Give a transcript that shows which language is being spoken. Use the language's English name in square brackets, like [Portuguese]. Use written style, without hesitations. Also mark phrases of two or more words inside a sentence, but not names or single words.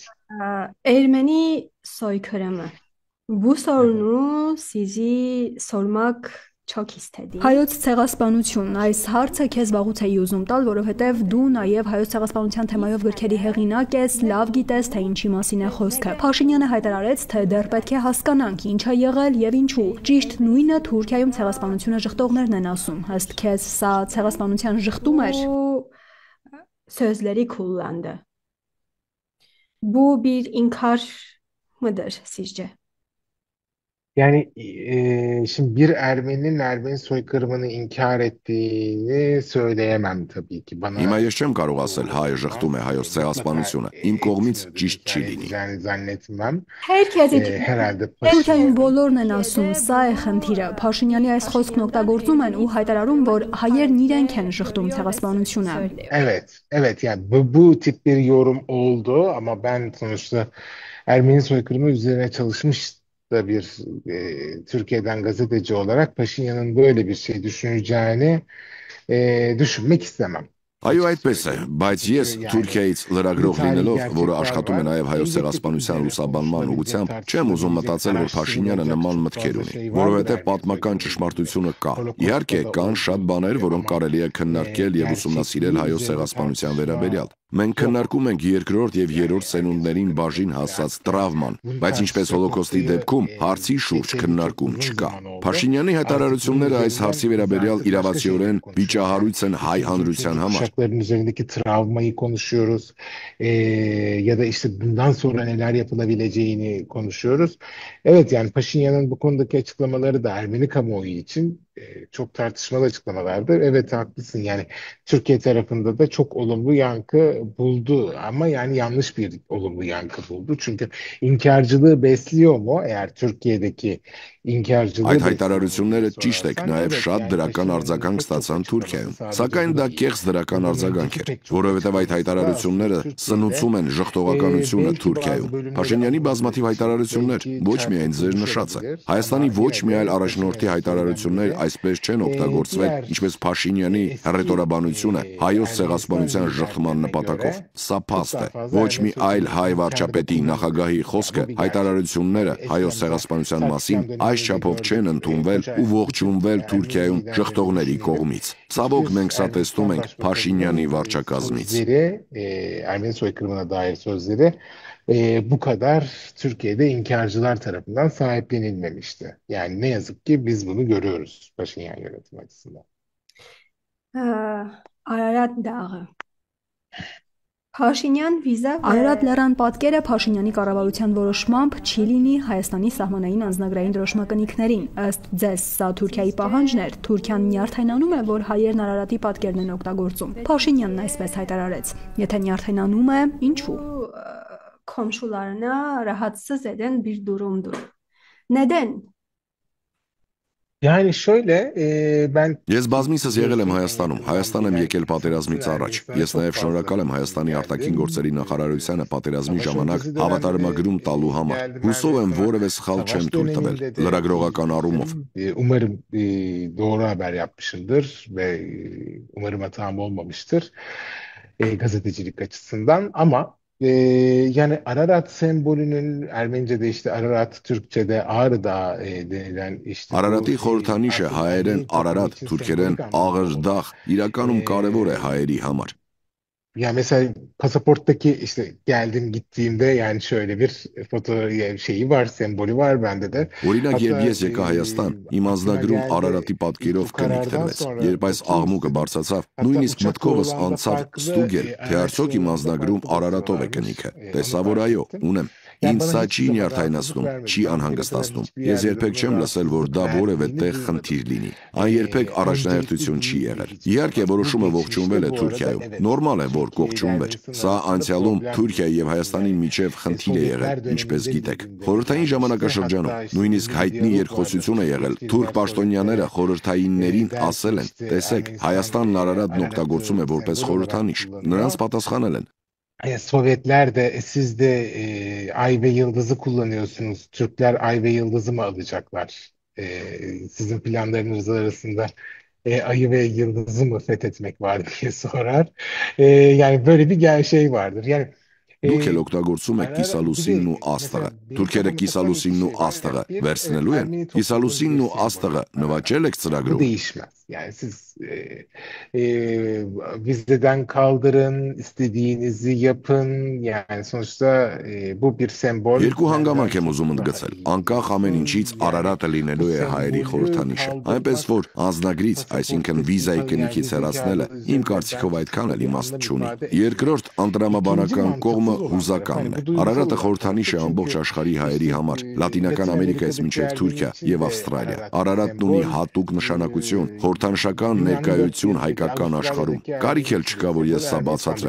[Turkish] Ermeni soykırımı. Bu sorunu sizi sormak çok istedim. [Armenian] Հայոց ցեղասպանություն այս հարցը քեզ վաղուց էի ուզում տալ, որովհետև դու նաև հայոց ցեղասպանության թեմայով գրքերի հեղինակ ես, լավ գիտես, թե ինչի մասին է խոսքը։ Փաշինյանը հայտարարեց, թե դեռ պետք է հասկանանք ինչ է եղել եւ ինչու։ Ճիշտ նույնը Թուրքիայում ցեղասպանությունը жղտողներն են ասում։ Ըստ քեզ սա ցեղասպանության жղտում էր։ [Turkish] Sözleri kullandı. Bu bir inkar mıdır sizce? Yani şimdi bir Ermeninin Ermeni soykırımını inkar ettiğini söyleyemem tabii ki. [Armenian] Հիմա ես չեմ կարող ասել հայը ժխտում է հայոց ցեղասպանությունը։ Իմ կողմից ճիշտ չի լինի։ [Turkish] Zannetmem. [Armenian] Herhalde Թուրքիայում բոլորն են ասում, սա է խնդիրը։ Փաշինյանի այս խոսքն օգտագործում են ու հայտարարում, որ հայերն իրենք են ժխտում ցեղասպանությունը։ [Turkish] Evet yani bu tip bir yorum oldu ama ben sonuçta Ermeni soykırımı üzerine çalışmış da bir Türkiye'den gazeteci olarak Paşinyan'ın böyle bir şey düşüneceğini düşünmek istemem. [Armenian] Այո, այդպես է, բայց ես Թուրքիայից լրագրող լինելով, որը աշխատում է նաև հայոց ցեղասպանության լուսաբանման ուղղությամբ, չեմ ուզում մտածել, որ Փաշինյանը նման մտքեր ունի, որովհետև պատմական ճշմարտությունը կա։ Իհարկե, կան շատ բաներ, որոնք կարելի է քննարկել եւ ուսումնասիրել հայոց ցեղասպանության վերաբերյալ։ Մենք քննարկում ենք երկրորդ եւ երրորդ սերունդներին բաժին հասած տրավման, բայց ինչպես հոլոկոստի դեպքում հարցի շուրջ քննարկում չկա։ Փաշինյանի հայտարարությունները այս հարցի վերաբերյալ իրավացիորեն վիճահարույց են հայ հանրության համար։ [Turkish] Üzerindeki travmayı konuşuyoruz ya da işte bundan sonra neler yapılabileceğini konuşuyoruz. Evet yani Paşinyan'ın bu konudaki açıklamaları da Ermeni kamuoyu için çok tartışmalı açıklamalardır. Evet haklısın yani Türkiye tarafında da çok olumlu yankı buldu ama yani yanlış bir olumlu yankı buldu. Çünkü inkarcılığı besliyor mu? Eğer Türkiye'deki inkarcılığı [Armenian] Այդ հայտարարությունները ճիշտ եք, նաև շատ դրական արձագանք ստացան Թուրքիայում։ Սակայն դա կեղծ դրական արձագանք էր, որովհետև այդ հայտարարությունները սնուցում են ժխտողականությունը Թուրքիայում։ Փաշինյանի բազմաթիվ հայտարարություններ, ոչ միայն ձեր նշածը, Հայաստանի ոչ մի այլ առաջնորդի հայտարարություններ այսպես չեն օգտագործվել, ինչպես Փաշինյանի հռետորաբանությունը հայոց ցեղասպանության ժխտման նպատակով։ Սա փաստ է։ Ոչ մի այլ հայ վարչապետի նախագահի խոսքը, հայտարարությունները հայոց ցեղասպանության մասին այս չափով չեն ընդունվել ու ողջունվել Թուրքիայում ժխտողների կողմից։ Ցավոք մենք սա տեսնում ենք Փաշինյանի վարչակազմից։ [Turkish] Ermeni soykırımına dair sözleri bu kadar Türkiye'de inkarcılar tarafından sahiplenilmemişti. Yani ne yazık ki biz bunu görüyoruz Paşinyan yönetimi açısından. [Armenian] Ararat Dağı Փաշինյան վիզա Արարատ լեռան պատկերը Փաշինյանի կառավարության որոշմամբ չի լինի Հայաստանի սահմանային անձնագրային դրոշմակնիկներին։ Ըստ ձեզ, սա Թուրքիայի պահանջն էր։ Թուրքիան նյարդայնանում է, որ հայերն Արարատի պատկերն են օգտագործում։ Փաշինյանն այսպես հայտարարեց։ Եթե նյարդայնանում է, ինչու՞։ [Turkish] Komşularına rahatsız eden bir durumdur. Neden? Yani şöyle ben [Armenian] Ես բազմիցս եղել եմ Հայաստանում, Հայաստան եմ եկել պատերազմից առաջ։ Ես նաև շնորհակալ եմ Հայաստանի արտաքին գործերի նախարարությանը պատերազմի ժամանակ հավատարմագրում տալու համար։ Հուսով եմ որևէ սխալ չեմ թույլ տվել լրագրողական առումով։ [Turkish] Umarım doğru haber yapmışımdır ve umarım hatam olmamıştır gazetecilik açısından ama yani Ararat sembolünün Ermenice'de işte Ararat, Türkçe'de Ağrı Dağı denilen işte [Armenian] Արարատի խորհրդանիշը հայերեն Արարատ, թուրքերեն Աղրդաղ իրականում կարևոր է հայերի համար։ [Turkish] Yani mesela pasaporttaki işte geldim gittiğimde yani şöyle bir foto şeyi var, sembolü var bende de. [Armenian] Օրինակ, երբ ես եկա Հայաստան, իմ անձնագրում Արարատի պատկերով կնիկ տրվեց։ Երբ այս աղմուկը բարձրացավ, նույնիսկ մտքովս անցավ ստուգել, թե արդյոք իմ անձնագրում Արարատով է կնիքը։ Տեսա, որ այո, ունեմ։ Ինձ սա չի նյարդայնացնում, չի անհանգստացնում։ Ես երբեք չեմ լսել, որ դա որևէ տեղ խնդիր լինի։ Այն երբեք առաջնահերթություն չի եղել։ Իհարկե, որոշումը ողջունվել է Թուրքիայում։ Նորմալ է, որ կողջունվեր։ Սա անցյալում Թուրքիայի եւ Հայաստանի միջև խնդիր է եղել, ինչպես գիտեք։ Խորհրդային ժամանակաշրջանում նույնիսկ հայտնի երկխոսություն է եղել։ Թուրք պաշտոնյաները խորհրդայիններին ասել են. տեսեք, Հայաստանն Արարատն օգտագործում է որպես խորհրդանիշ։ Նրանց պատասխանել են. [Turkish] Sovyetler de siz de ay ve yıldızı kullanıyorsunuz. Türkler ay ve yıldızı mı alacaklar? Sizin planlarınız arasında ayı ve yıldızı mı fethetmek var diye sorar. Yani böyle bir şey vardır. Yani [Armenian] Դուք էլ օգտագործում եք կիսալուսինն ու աստղը։ Թուրքերը կիսալուսինն ու astղը վերցնելու են։ Կիսալուսինն ու աստղը նվաճել եք ծրագրում։ [Turkish] değişmez. Yani siz vizeden kaldırın, istediğinizi yapın. Yani sonuçta bu bir sembol. [Armenian] Երկու հանգամանք եմ ուզում ընդգծել։ Անկախ ամեն ինչից Արարատը լինելու է հայերի խորհրդանիշը, այնպես որ անձնագրից, այսինքն վիզայի կնիքից հեռացնելը իմ կարծիքով այդքան էլ իմաստ չունի։ Երկրորդ անդրամաբանական կողմը հուզականն է։ Արարատը խորհրդանիշ է ամբողջ աշխարհի հայերի համար, Լատինական Ամերիկայից մինչև Թուրքիա եւ Ավստրալիա։ Արարատն ունի հատուկ նշանակություն, խորհրդանշական ներկայություն հայկական աշխարհում։ Կարիք էլ չկա, որ ես սա բացատրեմ։